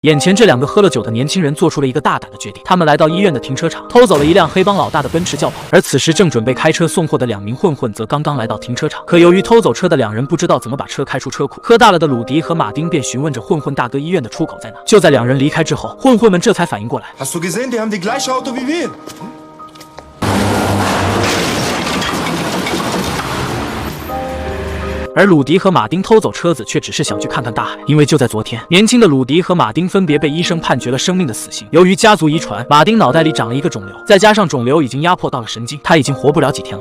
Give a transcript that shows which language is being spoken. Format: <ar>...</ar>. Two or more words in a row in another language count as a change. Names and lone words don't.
<zh>眼前这两个喝了酒的年轻人做出了一个大胆的决定，他们来到医院的停车场，偷走了一辆黑帮老大的奔驰轿跑。而此时正准备开车送货的两名混混则刚刚来到停车场，可由于偷走车的两人不知道怎么把车开出车库，喝大了的鲁迪和马丁便询问着混混大哥医院的出口在哪。就在两人离开之后，混混们这才反应过来。</zh> <de>Hast du gesehen, die haben die gleiche Auto wie wir.</de> <zh>而鲁迪和马丁偷走车子，却只是想去看看大海，因为就在昨天，年轻的鲁迪和马丁分别被医生判决了生命的死刑。由于家族遗传，马丁脑袋里长了一个肿瘤，再加上肿瘤已经压迫到了神经，他已经活不了几天了。</zh>